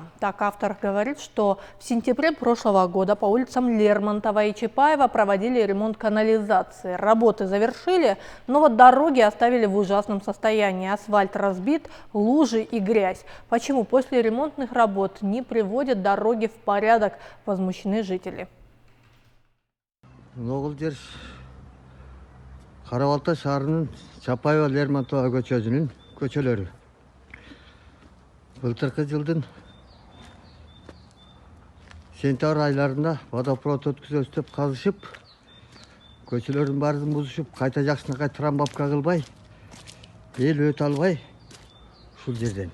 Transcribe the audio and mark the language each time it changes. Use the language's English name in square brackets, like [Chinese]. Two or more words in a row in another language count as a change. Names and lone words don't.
[Russian] Так автор говорит, что в сентябре прошлого года по улицам Лермонтова и Чапаева проводили ремонт канализации. Работы завершили, но вот дороги оставили в ужасном состоянии. Асфальт разбит, лужи и грязь. Почему после ремонтных работ не приводят дороги в порядок, возмущены жители. [Kyrgyz] Карабалта шаарынын Чапаева Лермонтова көчөсүнүн көчөлөрү. Былтыркы жылдын сентябрь айларында водопровод өткүзөбүз деп казышып, көчөлөрдүн баарын бузушуп, кайта жакшынакай трамбовка кылбай, эл өтө албай ушул жерден.